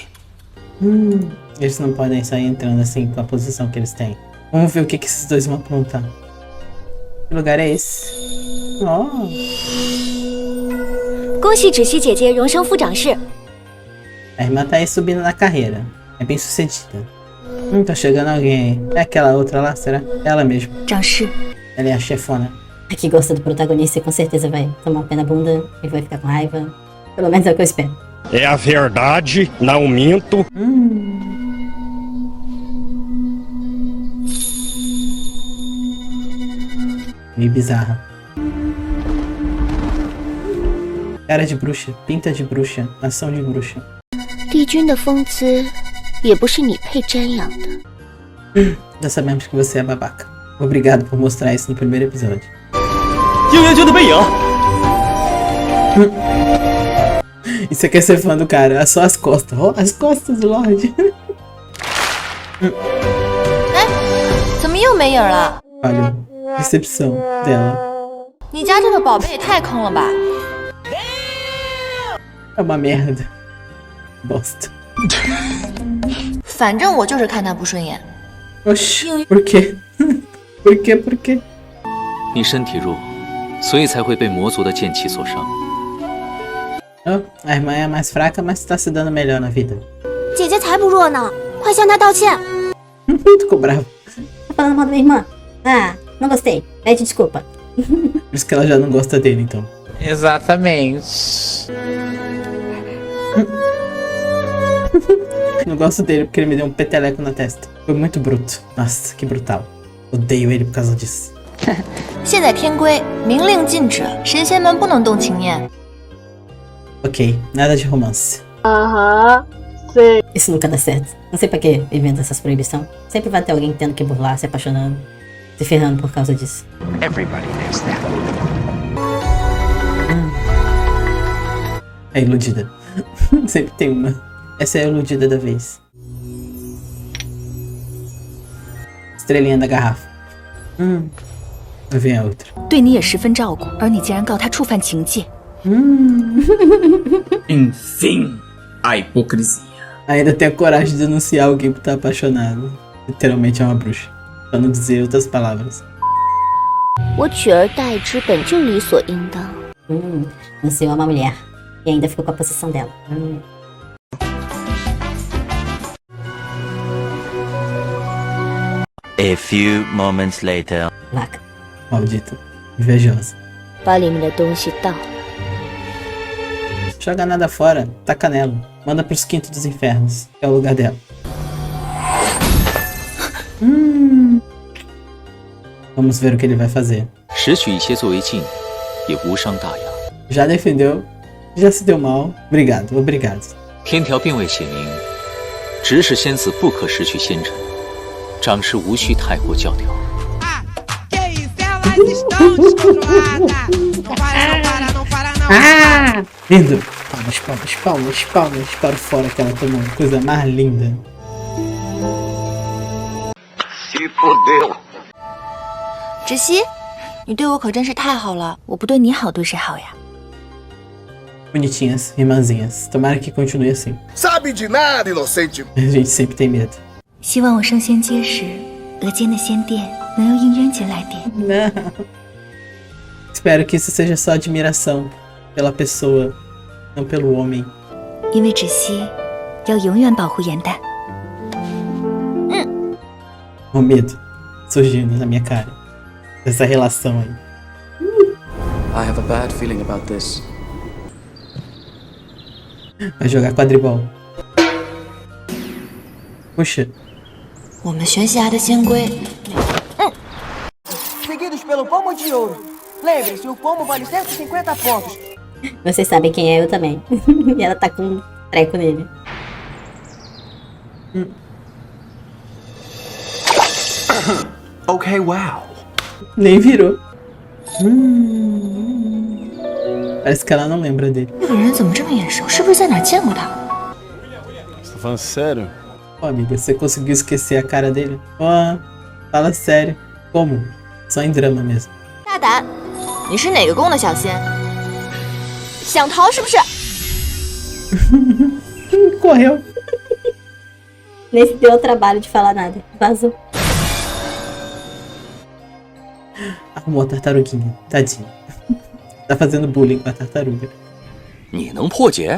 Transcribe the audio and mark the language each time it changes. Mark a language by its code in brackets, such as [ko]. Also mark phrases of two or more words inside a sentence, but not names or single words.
[pt] Eles não podem sair entrando assim com a posição que eles têm. Vamos ver o que esses dois vão aprontar. Que lugar é esse? Oh, [zh] 恭喜芷溪姐姐荣升副掌事。 [pt] a irmã tá aí subindo na carreira. É bem sucedida. Tá chegando alguém aí. É aquela outra lá, será? Ela mesmo. [zh] 掌事， [pt] Ela é a chefona. A que gosta do protagonista e com certeza vai tomar um pé na bunda e vai ficar com raiva. Pelo menos é o que eu espero. É a verdade, não minto. Meio bizarra. Cara de bruxa, pinta de bruxa, ação de bruxa. [zh] 帝君的风姿也不是你配瞻仰的。 [pt] Já sabemos que você é babaca. Obrigado por mostrar isso no primeiro episódio. [zh] 应元君的背影。 [pt] E você quer ser fã do cara? É só as costas. Ó, as costas do Lorde. [zh] 怎么又没影了？ [pt] Olha, recepção dela. [zh] 你家这个宝贝也太坑了吧！ [pt] É uma merda. Bosta. [zh] 反正我就是看他不顺眼。 [pt] Oxi, por quê? Por quê? Por quê? [zh] 你身体弱，所以才会被魔族的剑气所伤。 [pt] Oh, a irmã é a mais fraca, mas tá se dando melhor na vida. [zh] 姐姐才不弱呢，快向她道歉。 [pt] Ficou bravo. Tá falando mal da minha irmã? Ah, não gostei. Pede desculpa. Por isso que ela já não gosta dele, então. Exatamente. Não gosto dele porque ele me deu um peteleco na testa. Foi muito bruto. Nossa, que brutal. Odeio ele por causa disso. [zh] 现在天规明令禁止，神仙们不能动情念。 [pt] Ok, nada de romance. Isso nunca dá certo. Não sei pra que inventa essas proibições. Sempre vai ter alguém tendo que burlar, se apaixonando, se ferrando por causa disso. [en] Everybody knows that. [pt] É iludida. Sempre tem uma. Essa é a iludida da vez. Estrelinha da garrafa. Vai vir a outra. [zh] 对你也十分照顾，而你竟然告他触犯情戒。 [pt] Enfim, a hipocrisia. Ainda tem a coragem de denunciar alguém por estar apaixonado. Literalmente é uma bruxa. Pra não dizer outras palavras. [zh] 我取而代之本就理所应当。 [pt] Anunciou uma mulher. E ainda ficou com a possessão dela. [en] A few moments later. [pt] Vaca. Maldita. Invejosa. [zh] 把里面的东西倒。 [pt] Joga nada fora. Taca nela. Manda pros quintos dos infernos. Que é o lugar dela. Vamos ver o que ele vai fazer. [zh] 拾取一些作为禁，也无伤大雅。 [pt] Já defendeu. Já se deu mal. Obrigado, obrigado. [zh] 天条并未写明，执事仙子不可拾取仙尘，长师无需太过教条。 [pt] Ah! Lindo! Palmas, palmas, palmas, palmas para o fora que ela tomou. Coisa mais linda. Se fodeu. [zh] 芷溪，你对我可真是太好了，我不对你好，对谁好呀？ [pt] Bonitinhas, irmãzinhas. Tomara que continue assim. Sabe de nada, inocente. A gente sempre tem medo. [zh] 希望我升仙阶时，额间的仙殿能由应渊姐来点。 [pt] Não. Espero que isso seja só admiração pela pessoa, não pelo homem. [zh] 因为芷溪要永远保护颜淡。 [pt] O medo surgindo na minha cara. Dessa relação aí. [en] I have a bad feeling about this. [pt] Vai jogar quadribol. Puxa. [zh] 我们学习的仙规。 [pt] Seguidos pelo pomo de ouro. Lembre-se, o pomo vale 150 pontos. Vocês sabem quem é, eu também. E ela tá com um treco nele. [en] Okay, wow. [pt] Nem virou. Parece que ela não lembra dele. [zh] 这个人怎么这么眼熟？是不是在哪儿见过他？ [pt] Você tá falando sério? Ô, amiga, você conseguiu esquecer a cara dele? Ó, fala sério. Como? Só em drama mesmo. [zh] 大胆！你是哪个宫的小仙？想逃是不是？ [pt] Correu. Nem se deu o trabalho de falar nada. Vazou. Arrumou a tartaruguinha. Tadinho. Tá fazendo bullying com a tartaruga. [zh] 你能破解？